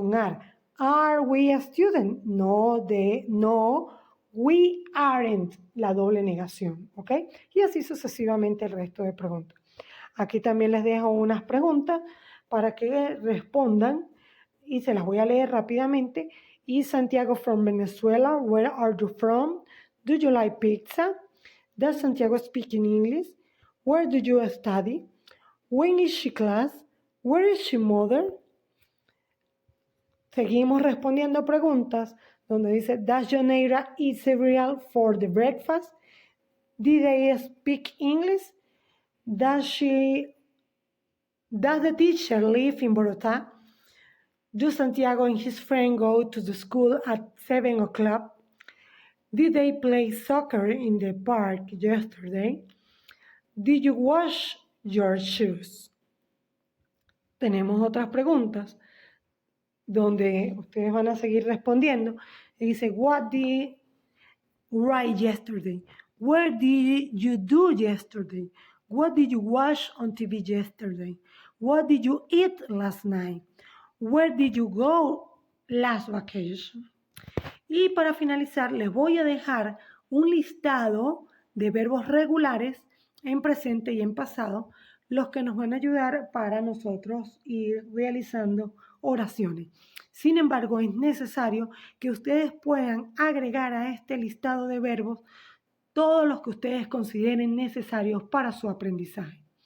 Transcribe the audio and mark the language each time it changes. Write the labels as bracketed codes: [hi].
[en] Con are we a student? No, we aren't, [es] la doble negación, [en] ¿ok? [es] Y así sucesivamente el resto de preguntas. Aquí también les dejo unas preguntas para que respondan y se las voy a leer rápidamente. [en] Is Santiago from Venezuela? Where are you from? Do you like pizza? Does Santiago speak in English? Where do you study? When is she class? Where is she mother? [es] Seguimos respondiendo preguntas donde dice, [en] does Joneira eat cereal for the breakfast? Did they speak English? Does the teacher live in Bogotá? Do Santiago and his friend go to the school at 7 o'clock? Did they play soccer in the park yesterday? Did you wash your shoes? [es] Tenemos otras preguntas donde ustedes van a seguir respondiendo. Y dice, [en] what did you write yesterday? Where did you do yesterday? What did you watch on TV yesterday? What did you eat last night? Where did you go last vacation? [es] Y para finalizar, les voy a dejar un listado de verbos regulares en presente y en pasado, los que nos van a ayudar para nosotros ir realizando oraciones. Sin embargo, es necesario que ustedes puedan agregar a este listado de verbos todos los que ustedes consideren necesarios para su aprendizaje.